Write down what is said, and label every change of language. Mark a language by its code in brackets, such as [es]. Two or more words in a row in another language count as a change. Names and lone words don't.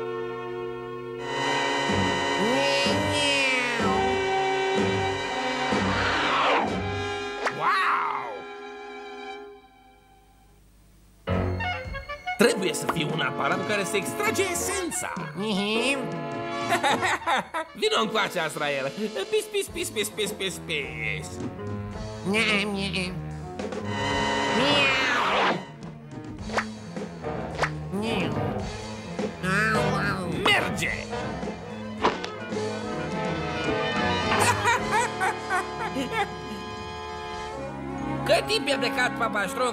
[en] Wow! [ro] Trebuie să fie un aparat cu care se extrage esența. Vino încoace, Azrael. Pis, pis, pis, pis, pis, pis, pis. Merge! Cât timp e plecat Papa Ștrumf?